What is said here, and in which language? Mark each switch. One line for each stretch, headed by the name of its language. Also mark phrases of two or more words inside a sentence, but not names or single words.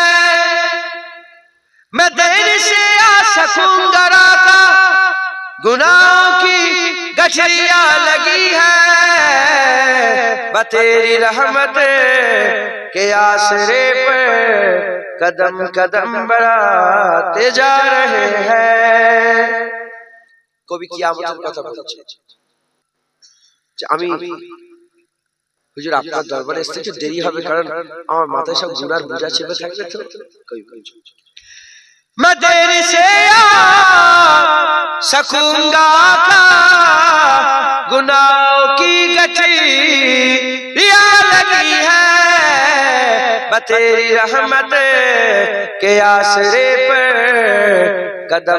Urdu: میں دیر سے آ سکوں گا آقا، گناہوں کی گٹھریاں لگی ہے، تیری رحمت کے آسرے پر قدم قدم بڑھاتے جا رہے ہیں،
Bangla: কবি কিয়ামতের কথা বলছে যে আমি হুজুর আপনার দরবারে আসতে একটু দেরি হবে কারণ আমার মাথায় সব গুনার বোঝা চেপে থাকবে তো কবি বলছে
Urdu: میں دیر سے آ سکوں گا آقا گناہوں کی گٹھریاں لگی ہے تیری رحمت کے آسرے پر قدم